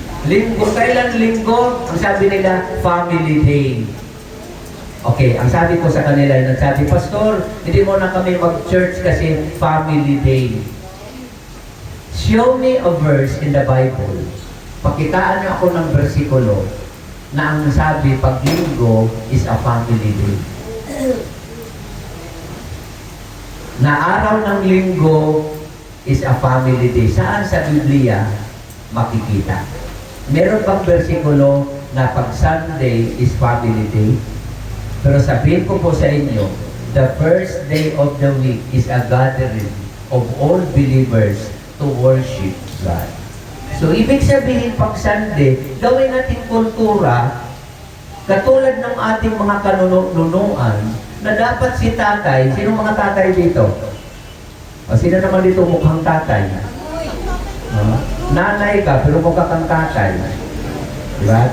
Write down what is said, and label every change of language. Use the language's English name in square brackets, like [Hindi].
[Filipino] Kailan linggo, ang sabi nila, family day. Okay, ang sabi ko sa kanila, nagsabi, Pastor, hindi mo na kami mag-church kasi family day. [English] Show me a verse in the Bible. [Filipino] Pakitaan niyo ako ng bersikulo na ang sabi, pag linggo [English] is a family day. [Filipino] Na araw ng linggo [English] is a family day. [Filipino] Saan sa Biblia makikita? Meron bang bersikulo na pag Sunday [English] is family day? [Filipino] Pero sabihin ko po sa inyo, [English] the first day of the week is a gathering of all believers to worship God. [Filipino] So, ibig sabihin pag Sunday, gawin natin kultura, katulad ng ating mga kanunuan, na dapat si tatay, sino mga tatay dito? O, sino naman dito mukhang tatay? Nanay ka, pero mukha kang tatay. Diba?